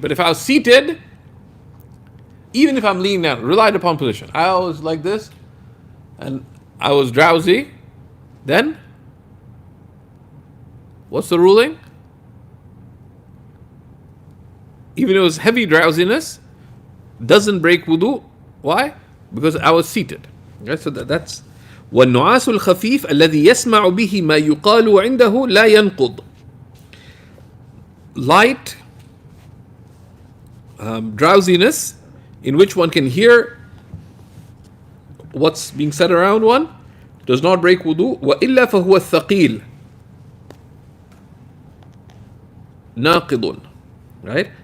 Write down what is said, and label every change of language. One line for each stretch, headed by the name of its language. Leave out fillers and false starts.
English: But if I was seated, even if I'm leaning down, relied upon position, I was like this and I was drowsy, then what's the ruling? Even if it was heavy drowsiness, doesn't break wudu. Why? Because I was seated. Okay, so that's
Arabic: والنعاس الخفيف الذي يسمع به ما يقال عنده لا ينقض.
English: Light drowsiness in which one can hear what's being said around one does not break wudu.
Arabic: وإلا فهو الثقيل ناقض. Right?